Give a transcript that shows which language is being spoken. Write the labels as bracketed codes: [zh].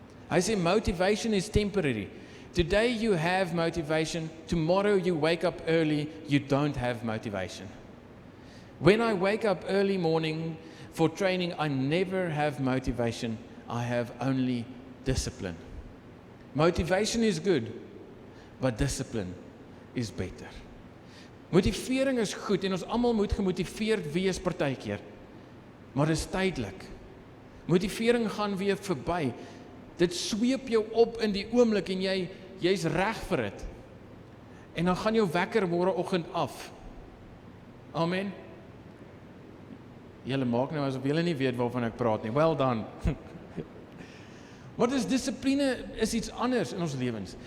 [af] Hy sê, [en] motivation is temporary. Today you have motivation, tomorrow you wake up early, you don't have motivation. When I wake up early morning for training, I never have motivation, I have only discipline. Motivation is good, but discipline is better. [af] Motivering is goed en ons almal moet gemotiveerd wees partykeer, maar dit is tydelik. Motivering gaan weer verby. Dit sweep jou op in die oomblik en jy's reg vir dit. En dan gaan jou wekker môreoggend af. Amen. Julle maak nou asof julle nie weet waarvan ek praat nie. [en] Well done. [af] Maar dissipline is iets anders in ons lewens.